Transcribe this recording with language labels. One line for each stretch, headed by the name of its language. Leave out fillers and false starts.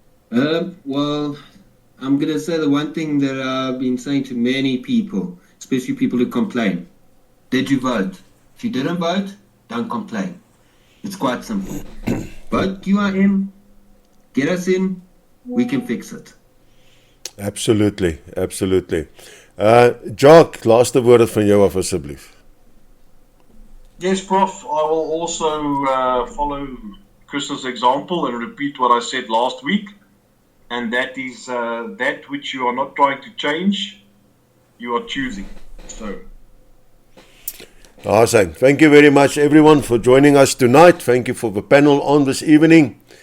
English: Well, I'm going to say the one thing that I've been saying to many people, especially people who complain. Did you vote? If you didn't vote, don't complain. It's quite simple. Vote UIM, get us in, we can fix it. Absolutely, absolutely.
Afrikaans: Jacques, laaste woorde van jou af asseblief.
English: Yes, Prof. I will also follow Chris's example and repeat what I said last week. And that is that which you are not trying to change, you are choosing. So. Awesome. Thank you very much, everyone, for joining us tonight. Thank you for the panel on this evening.